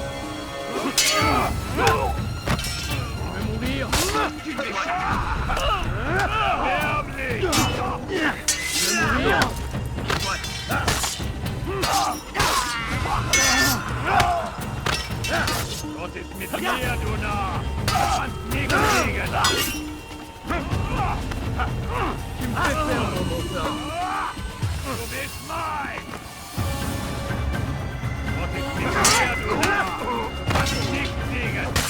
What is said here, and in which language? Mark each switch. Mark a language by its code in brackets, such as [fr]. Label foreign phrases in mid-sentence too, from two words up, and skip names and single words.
[fr] Tu veux mourir? Tu m'échapperas. Tu veux mourir? [de] Gott ist mit mir, du Narr! Kannst nichts kriegen! [fr] Tu me fais perdre mon temps. [de] Du bist mein! Gott ist mit mir, du Narr! Kannst nichts kriegen!